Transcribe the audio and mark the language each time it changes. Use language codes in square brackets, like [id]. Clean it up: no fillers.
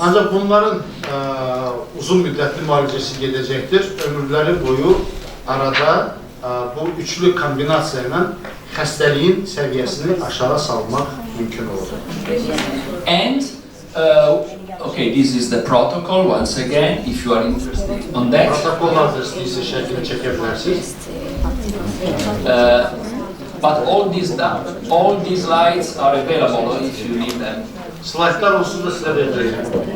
[az] Ancaq bunların uzun müddətli müalicəsi gedəcəkdir. Ömürləri boyu arada bu üçlü kombinasiya ilə xəstəliyin səviyyəsini aşağı salmaq mümkün olur. [en] And, okay, this is the protocol, once again, if you are interested on that. [az] Protokollarda istəyirsə şəklini çəkə bilərsiniz. [en] But all these slides are available if you need them. [az] Slaytlar olsun da sizə verəcəyəm.